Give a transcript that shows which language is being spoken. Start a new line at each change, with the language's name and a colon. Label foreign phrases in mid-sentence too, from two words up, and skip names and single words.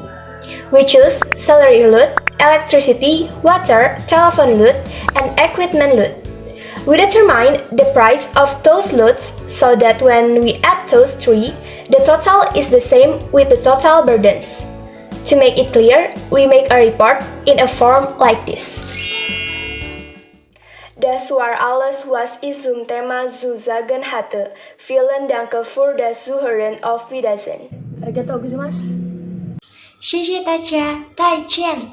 English: We choose salary load, electricity, water, telephone load, and equipment load. We determine the price of those loads so that when we add those 3, the total is the same with the total burdens. To make it clear, we make a report in a form like this.
German: Das war alles, was ich zum Thema zu sagen hatte. Vielen Dank für das Zuhören. Auf Wiedersehen.
Japanese: Arigatou gozaimasu.
Chinese: 谢谢大家，再见。